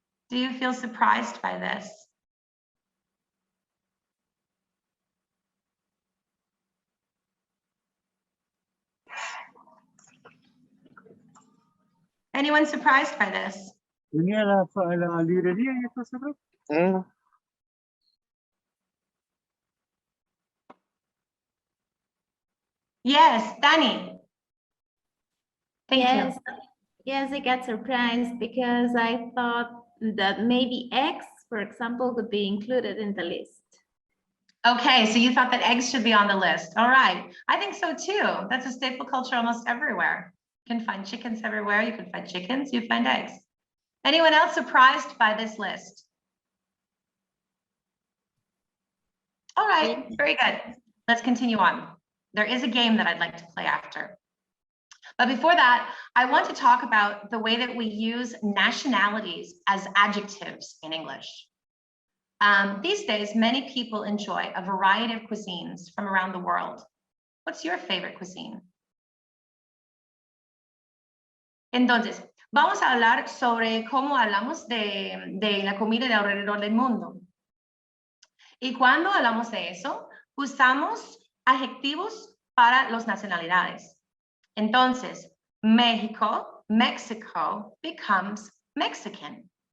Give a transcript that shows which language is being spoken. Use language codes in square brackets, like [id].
[en] Do you feel surprised by this? Anyone surprised by this? [es] ¿Tenía la librería y esto cerrado? [en] Yes, Danny. Thank you. Yes, I got surprised because I thought that maybe eggs, for example, could be included in the list. Okay, so you thought that eggs should be on the list. All right, I think so too. That's a staple culture almost everywhere. You can find chickens everywhere. You can find chickens, you find eggs. Anyone else surprised by this list? All right, very good. Let's continue on. There is a game that I'd like to play after. But before that, I want to talk about the way that we use nationalities as adjectives in English. These days, many people enjoy a variety of cuisines from around the world. What's your favorite cuisine? [es] Entonces, vamos a hablar sobre cómo hablamos de la comida de alrededor del mundo. Y cuando hablamos de eso, usamos adjetivos para las nacionalidades. Entonces, [en] Mexico becomes Mexican.